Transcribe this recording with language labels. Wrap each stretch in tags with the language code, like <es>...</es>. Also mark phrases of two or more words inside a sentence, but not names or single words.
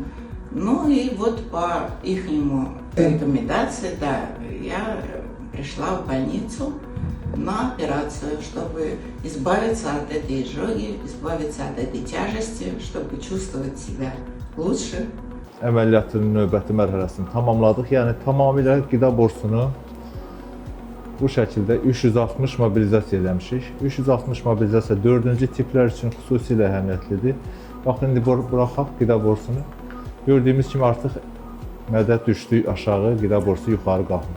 <ru>Ну и вот по ихнему рекомендации, да, я пришла в больницу на операцию, чтобы избавиться от этой изжоги, избавиться от этой тяжести, чтобы чувствовать себя lучше.</ru> <az>Əməliyyatın növbəti mərhələsini tamamladıq. Yəni tamamilə qida borsunu bu şəkildə 360 mobilizasiya eləmişik. 360 mobilizasiya 4-cü tiplər üçün xüsusilə əhəmiyyətlidir. Baxın, indi buraxaq qida borsunu. Gördüyümüz kimi artıq mədə düşdü aşağı, qida borsu yuxarı qalxır.</az>